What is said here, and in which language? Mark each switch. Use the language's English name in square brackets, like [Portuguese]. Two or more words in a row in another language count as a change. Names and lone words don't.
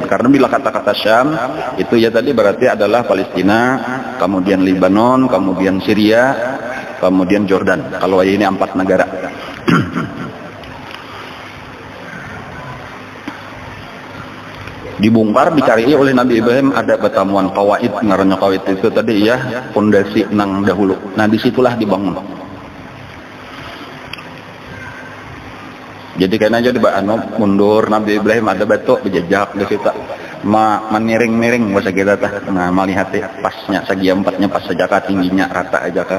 [Indonesian] Karena bila kata-kata Syam itu ya tadi berarti adalah Palestina, kemudian Lebanon, kemudian Syria, kemudian Jordan. [Banjar] Kalau ini 4 negara. Dibongkar, dicari oleh Nabi Ibrahim ada batamuan kawaid, ngarannya kawaid itu tadi ya fondasi nang dahulu. [Indonesian] Nah disitulah dibangun. Jadi kayaknya jadi mundur Nabi Ibrahim ada batu berjejak di situ. [Banjar] Meniring-niring bahasa kita tah. Nah melihat pasnya segi 4-nya pas saja tingginya rata aja ka.